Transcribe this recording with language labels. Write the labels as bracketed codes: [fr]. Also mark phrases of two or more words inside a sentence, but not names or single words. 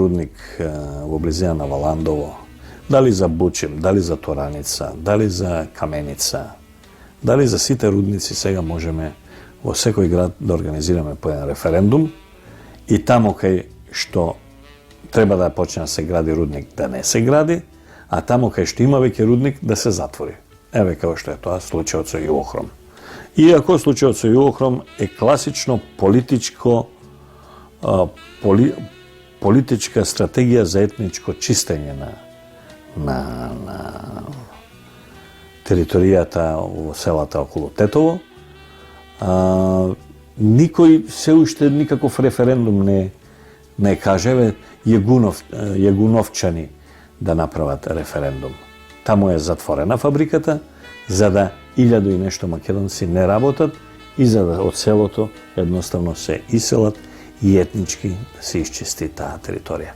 [mk] рудник во близина на Валандово, дали за Бучим, дали за Тораница, дали за Каменица, дали за сите рудници сега можеме во секој град да организираме по еден референдум и тамо кај што треба да почне да се гради рудник да не се гради, а тамо кај што има веќе рудник да се затвори. Еве како што е тоа случајот со Јувохром. Иако случај од Југохром е класично политичка стратегија за етничко чистење на територијата селата околу Тетово. Никој се уште никаков референдум не кажеве јегуновчани да направат референдум. Таму е затворена фабриката, за да 1000 и нешто македонци не работат и за да од селото едноставно се иселат и етнички да се исчисти таа територија.